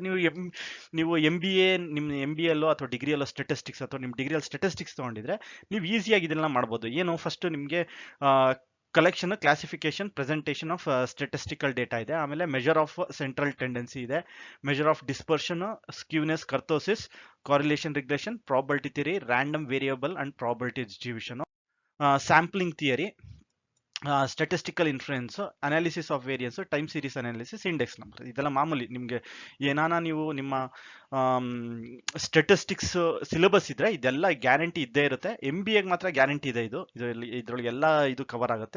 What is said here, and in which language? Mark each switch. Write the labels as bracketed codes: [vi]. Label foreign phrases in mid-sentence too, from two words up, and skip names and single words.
[kn] ನೀವು ಎಂ ಬಿ ಎಲ್ಲೋ ಅಥವಾ ಡಿಗ್ರಿಯಲ್ಲೋ ಸ್ಟ್ಯಾಟಿಸ್ಟಿಕ್ಸ್ ಅಥವಾ ನಿಮ್ಮ ಡಿಗ್ರಿಯಲ್ಲಿ ಸ್ಟ್ಯಾಟಿಸ್ಟಿಕ್ಸ್ ತಗೊಂಡಿದ್ರೆ ನೀವು ಈಸಿಯಾಗಿ ಇದೆಲ್ಲ ಮಾಡ್ಬೋದು. ಏನು ಫಸ್ಟ್ ನಿಮಗೆ [en] collection, classification, presentation of statistical data ಇದೆ. ಆಮೇಲೆ measure of central tendency ಇದೆ, measure of dispersion, skewness, kurtosis, correlation regression, probability theory, random variable and probability distribution, sampling theory, statistical influence, analysis of variance, time series analysis, index number. [kn] ಇದೆಲ್ಲ ಮಾಮೂಲಿ ನಿಮಗೆ ನೀವು ನಿಮ್ಮ [en] statistics syllabus [kn] ಇದ್ರೆ ಇದೆಲ್ಲ ಗ್ಯಾರಂಟಿ ಇದ್ದೇ ಇರುತ್ತೆ. MBA ಮಾತ್ರ ಗ್ಯಾರಂಟಿ ಇದೆ. ಇದರೊಳಗೆ ಎಲ್ಲ ಇದು ಕವರ್ ಆಗುತ್ತೆ.